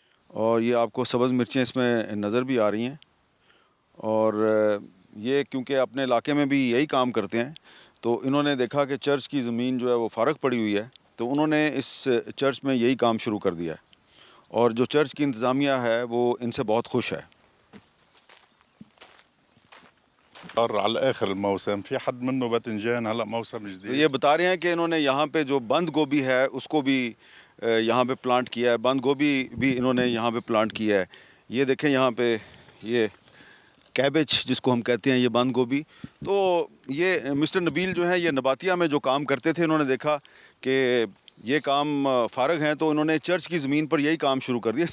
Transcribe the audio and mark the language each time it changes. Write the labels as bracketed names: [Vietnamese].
[Urdu] اور یہ آپ کو سبز مرچیں اس میں نظر بھی آ رہی ہیں، اور یہ کیونکہ اپنے علاقے میں بھی یہی کام کرتے ہیں تو انہوں نے دیکھا کہ چرچ کی زمین جو ہے وہ فارغ پڑی ہوئی ہے، تو انہوں نے اس چرچ میں یہی کام شروع کر دیا ہے، اور جو چرچ کی انتظامیہ ہے وہ ان سے بہت خوش ہے۔ [Arabic] صار على آخر الموسم في حد منه باذنجان، هلا موسم [Urdu] تو [Arabic] جديد. [Urdu] یہ بتا رہے ہیں کہ انہوں نے یہاں پہ جو بند گوبھی ہے اس کو بھی یہاں پہ پلانٹ کیا ہے، بند گوبھی بھی انہوں نے یہاں پہ پلانٹ کیا ہے۔ یہ دیکھیں یہاں پہ یہ کیبج جس کو ہم کہتے ہیں، یہ بند گوبھی. تو یہ مسٹر نبیل جو ہیں یہ نباتیہ میں جو کام کرتے تھے، انہوں نے دیکھا کہ یہ کام فارغ ہیں تو انہوں نے چرچ کی زمین پر یہی کام شروع کر دیا.